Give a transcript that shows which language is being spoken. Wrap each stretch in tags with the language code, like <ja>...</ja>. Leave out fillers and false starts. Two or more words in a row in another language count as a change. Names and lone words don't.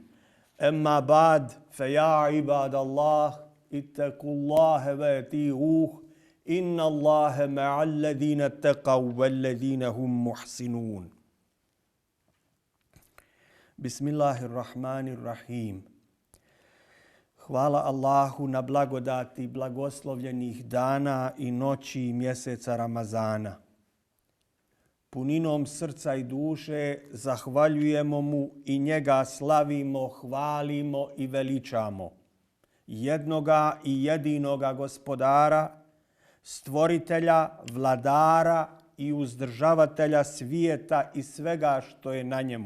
<ar>أما بعد، فيا عباد الله اتقوا الله واتقوه، إن الله مع الذين اتقوا والذين هم محسنون. بسم الله الرحمن الرحيم.</ar> <bs>Hvala Allahu na blagodati blagoslovljenih dana i noći mjeseca Ramazana. Puninom srca i duše zahvaljujemo mu i njega slavimo, hvalimo i veličamo. Jednoga i jedinoga gospodara, stvoritelja, vladara i uzdržavatelja svijeta i svega što je na njemu.</bs>